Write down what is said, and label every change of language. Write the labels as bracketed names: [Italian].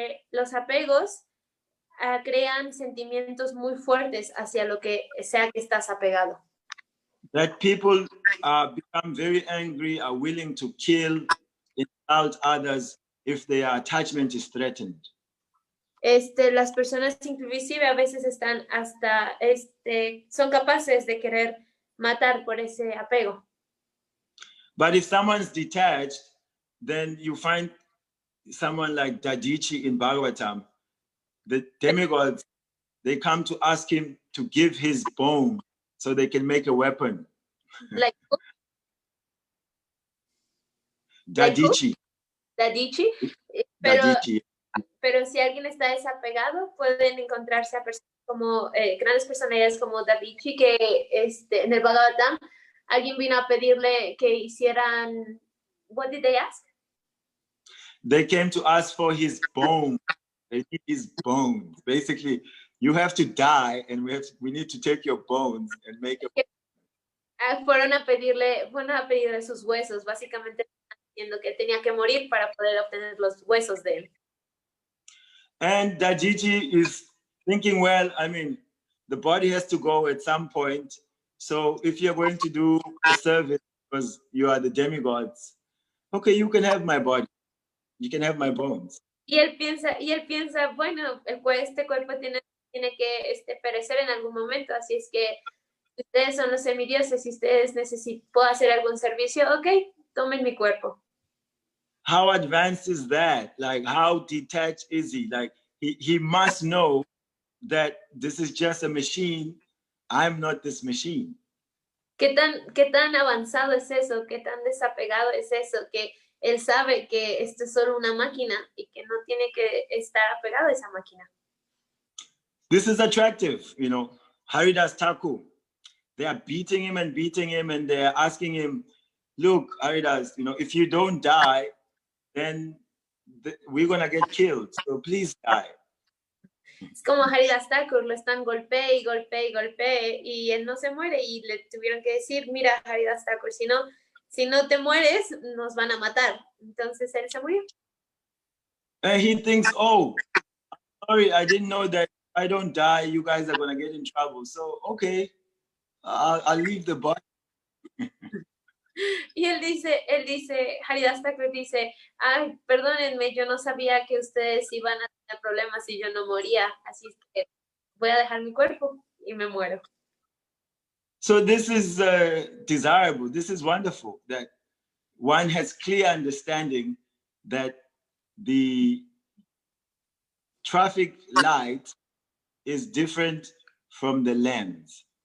[Spanish] Los apegos crean sentimientos muy fuertes hacia lo que sea que estás apegado. [English] That people become very angry, are willing to kill, insult others if their attachment is threatened. [Spanish] Las personas inclusive a veces están hasta, son capaces de querer matar por ese apego. [English] But if someone's detached, then you find someone like Dadichi in Bhagavatam, the demigods, they come to ask him to give his bone so they can make a weapon. Like Dadichi. Dadichi. Dadichi. [Spanish] Pero si alguien está desapegado, pueden encontrarse a personas como grandes personalidades como Dadichi, que en el Bhagavatam alguien vino a pedirle que hicieran. [English] What did they ask? they came to ask for his bones. They need his bones. Basically, you have to die, and we need to take your bones and make a. [Spanish] Fueron a pedirle sus huesos, básicamente diciendo que tenía que morir para poder obtener los huesos de él. [English] And Dajiji is thinking, well, I mean, the body has to go at some point. So if you're going to do a service because you are the demigods, okay, you can have my body. You can have my bones. [Spanish] Y él piensa, bueno, este cuerpo tiene que perecer en algún momento, así es que ustedes son los semidioses, si ustedes puedo hacer algún servicio, ok, tomen mi cuerpo. [English] How advanced is that? Like, how detached is he? Like, he must know that this is just a machine. I'm not this machine. [Spanish] ¿Qué tan avanzado es eso? ¿Qué tan desapegado es eso? Que él sabe que esto es solo una máquina y que no tiene que estar apegado a esa máquina. [English] This is attractive, you know. Haridas Thakur, they are beating him, and they're asking him, look, Haridas, you know, if you don't die, then we're going to get killed. So please die. [Spanish] Es como Haridas Thakur, lo están golpee y él no se muere y le tuvieron que decir, mira Haridas Thakur, si no te mueres, nos van a matar. Entonces él se murió. [English] And he thinks, oh, sorry, I didn't know that if I don't die, you guys are going to get in trouble. So, okay, I'll leave the body. [Spanish] Y él dice, Haridas Thakur dice, ay, perdónenme, yo no sabía que ustedes iban a tener problemas si yo no moría, así es que voy a dejar mi cuerpo y me muero. [English] So this is desirable. This is wonderful that one has clear understanding that the traffic light is different from the lens.